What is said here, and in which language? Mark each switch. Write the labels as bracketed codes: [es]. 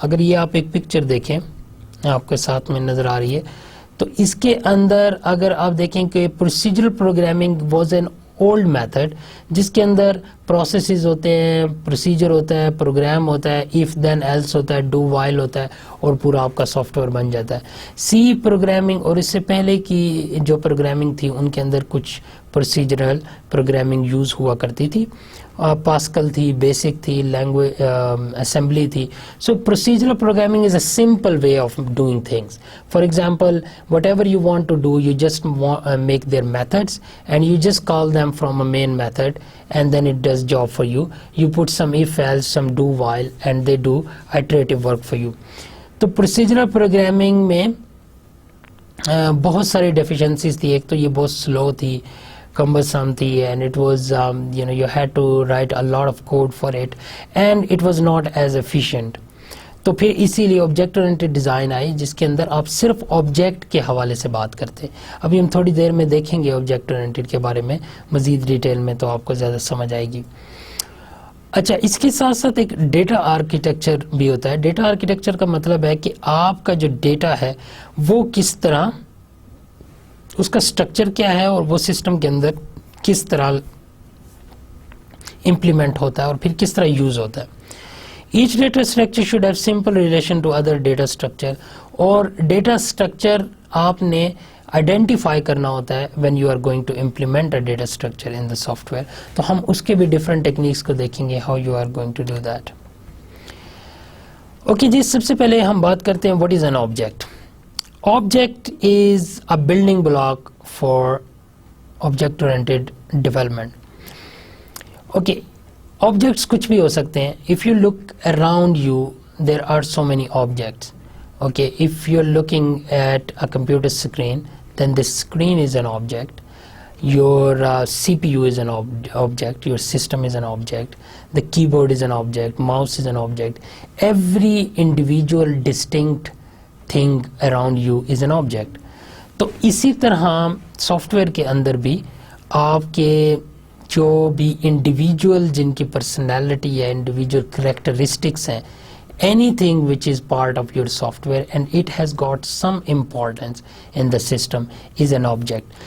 [ur] اگر یہ آپ ایک پکچر دیکھیں, آپ کے ساتھ میں نظر آ رہی ہے, تو اس کے اندر اگر آپ دیکھیں کہ procedural programming [en] was an old method [ur] جس کے اندر پروسیسز ہوتے ہیں, پروسیجر ہوتا ہے, پروگرام ہوتا ہے, if then else ہوتا ہے, do while ہوتا ہے, اور پورا آپ کا سافٹ ویئر بن جاتا ہے. سی پروگرامنگ اور اس سے پہلے کی جو پروگرامنگ تھی ان کے اندر کچھ پروسیجرل پروگرامنگ یوز ہوا کرتی تھی. پاسکل تھی, بیسک تھی, لینگویج اسمبلی تھی. [en] So procedural programming is a simple way of doing things. For example, whatever you want to do, you just make their methods and you just call them from a main method, and then it does does job for you. You put some if else, some do while, and they do iterative work for you. [ur] تو procedural programming میں بہت ساری deficiencies تھی. ایک تو یہ بہت سلو تھی, [en] cumbersome تھی, and it was you had to write a lot of code for it, and it was not as efficient. [ur] تو پھر اسی لیے آبجیکٹ اورینٹڈ ڈیزائن آئی, جس کے اندر آپ صرف آبجیکٹ کے حوالے سے بات کرتے. ابھی ہم تھوڑی دیر میں دیکھیں گے آبجیکٹ اورینٹڈ کے بارے میں مزید ڈیٹیل میں, تو آپ کو زیادہ سمجھ آئے گی. اچھا, اس کے ساتھ ساتھ ایک ڈیٹا آرکیٹیکچر بھی ہوتا ہے. ڈیٹا آرکیٹیکچر کا مطلب ہے کہ آپ کا جو ڈیٹا ہے وہ کس طرح, اس کا اسٹرکچر کیا ہے, اور وہ سسٹم کے اندر کس طرح امپلیمنٹ ہوتا ہے اور پھر کس طرح یوز ہوتا ہے. [en] Each data structure should have simple relation to other data structure. [ur] اور ڈیٹا اسٹرکچر آپ نے آئیڈینٹیفائی کرنا ہوتا ہے [en] when you are going to implement a data structure in the software. [ur] تو ہم اس کے بھی ڈفرینٹ ٹیکنیکس کو دیکھیں گے, [en] how you are going to do that. [ur] Okay جی, سب سے پہلے ہم بات کرتے ہیں [en] what is an object. Object is a building block for object oriented development. [ur] Okay, objects کچھ بھی ہو سکتے ہیں. [en] If you look around you, there are so many objects. Okay, if you're looking at a computer screen, then the screen is an object. Your CPU is an object. Your system is an object. The keyboard is an object. Mouse is an object. Every individual distinct thing around you is an object. [ur] تو اسی طرح soft where کے اندر بھی آپ کے جو بھی individual جن کی پرسنالٹی یا انڈیویجول کریکٹرسٹکس ہیں, [en] anything which is part of your software and it has got some importance in the system is an object.